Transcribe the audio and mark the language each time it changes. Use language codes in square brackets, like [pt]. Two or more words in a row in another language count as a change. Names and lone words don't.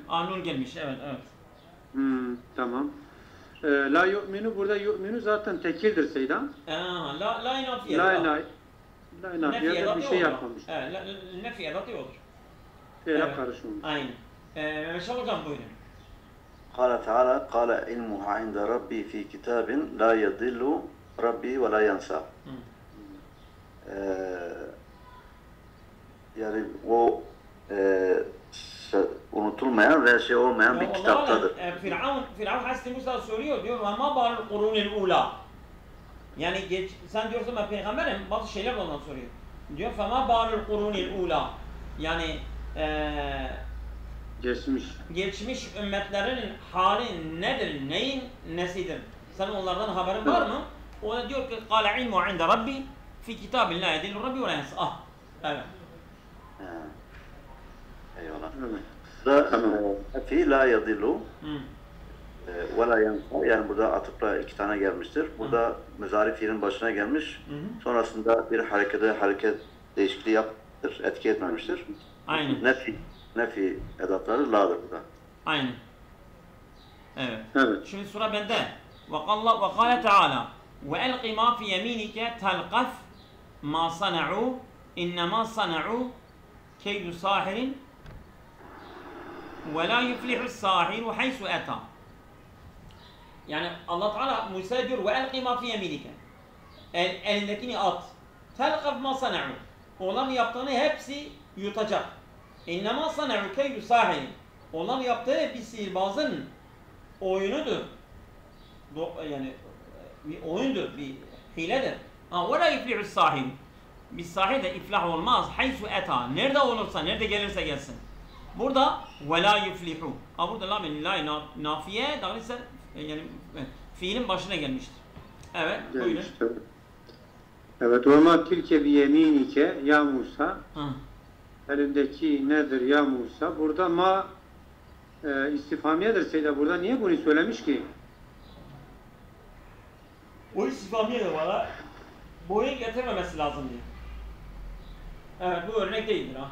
[tr] Nun gelmiş evet. Tamam. [ar] لا يؤمن [tr] burada yu'minu zaten tekildir Seydan. La inafiye. La inafiye bir şey yapmamış. Nefi edatı olur. Fiile karışmamış. Aynen. Meşe hocam buyurun. [ar] قال تعالى قال علمها عند ربي في كتاب لا يضل ربي ولا ينسى. [tr] Yani o unutulmayan ve şey olmayan bir kitaptadır. Firavun Hazreti Musa soruyor diyor ama [ar] بال القرون الأولى. [tr] Yani sen diyorsun ben peygamberim bazı şeyler ondan soruyor. Diyor [ar] فما بال القرون الأولى. [tr] Yani geçmiş ümmetlerin hali nedir? Neyin nesidir? Senin onlardan haberin var mı? O da diyor ki [ar] قَالَ عِلْمُ عِنْدَ رَبِّي فِي كِتَابِ اللّٰهِ يَدِلُّ رَبِّي وَلَا يَنْسَ. [tr] Ah, evet. Eyvallah. Da fi [ar] لا يضل ولا ينسى, [tr] yani burada atıfla iki tane gelmiştir. Burada muzari fiilin başına gelmiş. Sonrasında bir hareket değişikliği yapmıştır. Etki etmemiştir. Aynen. Nefi edatları la'dır burada. Aynen. Evet. Evet. Şimdi sura bende. [ar] وقال تعالى وَأَلْقِ مَا فِي يَمِينِكَ تَلْقَفْ مَا صَنَعُوا إِنَّمَا صَنَعُوا كَيْدُ سَاحِرٍ وَلَا يُفْلِحُ السَّاحِرُ حَيْثُ أَتَى. [tr] Yani Allah Teala Musa'ya diyor [ar] وَأَلْقِ مَا فِي يَمِينِكَ, [tr] elindekini at. [ar] تَلْقَفْ مَا صَنَعُوا, [tr] onların yaptığını hepsi yutacak. [ar] اِنَّمَا صَنَعُوا كَيْدُ سَاحِرٍ, [tr] onların yaptığı bir sihirbazın oyunudur. Yani bir oyundur, bir hiledir. [ar] وَلَا يُفْلِحُ السَّاحِرُ, [tr] bir sahir de iflah olmaz. [ar] حَيْثُ أَتَى, [tr] nerede olursa, nerede gelirse gelsin. Burada [ar] وَلَا يُفْلِحُ. [tr] Burada la nafiye, dolayısıyla yani fiilin başına gelmiştir. Evet, buyurun. Evet, [ar] وَمَا تِلْكَ بِيَم۪ينِكَ ya Musa. [tr] Elindeki nedir ya Musa? Burada ma istifhamiyedir Seyda. Burada niye bunu söylemiş ki? O istifhamiye de bana boyun getirmemesi lazım diyor. Evet, bu örnek değildir ha.